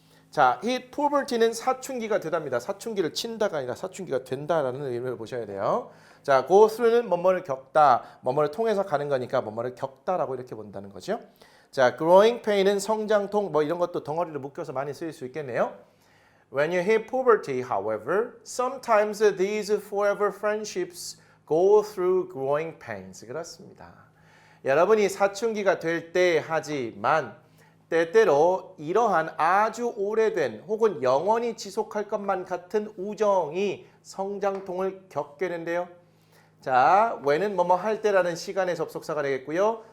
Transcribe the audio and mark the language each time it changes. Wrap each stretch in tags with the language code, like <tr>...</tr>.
<ko>자,</ko> <en>hit poverty</en> <ko>는 사춘기가 되답니다. 사춘기를 친다가 아니라 사춘기가 된다라는 의미를 보셔야 돼요. 자, go through는 뭐뭐를 겪다, 뭐뭐를 통해서 가는 거니까 뭐뭐를 겪다라고 이렇게 본다는 거죠. 자, growing pain은 성장통, 뭐 이런 것도 덩어리를 묶여서 많이 쓰일 수 있겠네요.</ko> <en>When you hit poverty, however, sometimes these forever friendships go through growing pains.</en> <ko>그렇습니다. 여러분이 사춘기가 될 때 하지만 때때로 이러한 아주 오래된 혹은 영원히 지속할 것만 같은 우정이 성장통을 겪게 된대요. 자, when은 뭐뭐 할 때라는 시간의 접속사가 되겠고요.</ko>